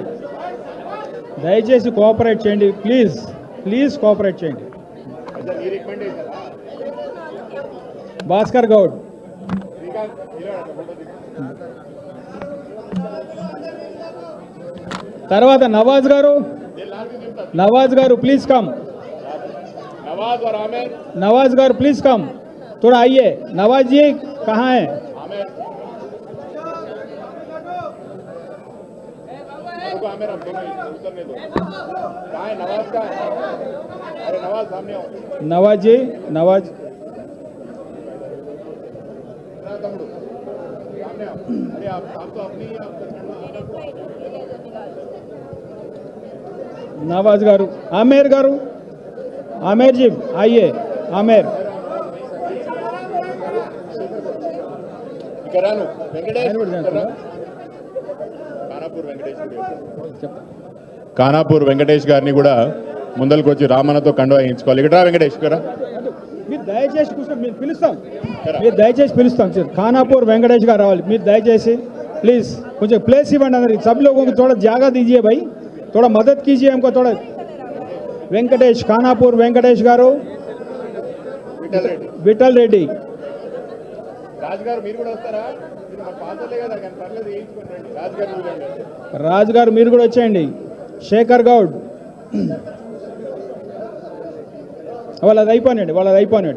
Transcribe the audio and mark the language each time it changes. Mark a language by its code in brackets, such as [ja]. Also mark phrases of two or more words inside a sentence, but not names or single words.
[te] దయచేసి కోఆపరేట్ చేయండి. [en] please cooperate [te] చేయండి. భాస్కర్ గౌడ్, తర్వాత నవాజ్ గారు [en] please come. [hi] नवाज गार [en] please come, [hi] थोड़ा आइए. नवाज जी कहाँ है? नवाज जी, नवाज नवाज गारू, आमेर जी आइए. आमेर [te] కానాపూర్ వెంకటేష్ గారిని కూడా ముందరికి వచ్చి రామన్నతో కండువా వేయించుకోవాలి. ఇక్కడ వెంకటేష్ గారు మీరు దయచేసి పిలుస్తాం సార్. కానాపూర్ వెంకటేష్ గారు రావాలి. మీరు దయచేసి प्लीज కొంచెం ప్లేస్ ఇవ్వండి అందరికి. [hi] सब लोगों को थोड़ा जगह दीजिए भाई, थोड़ा मदद कीजिए हमको थोड़ा. [te] వెంకటేష్, కానాపూర్ వెంకటేష్ గారు, విఠల్ రెడ్డి, రాజ్ గారు మీరు కూడా వచ్చేయండి. శేఖర్ గౌడ్, వాళ్ళది అయిపోయినాడు.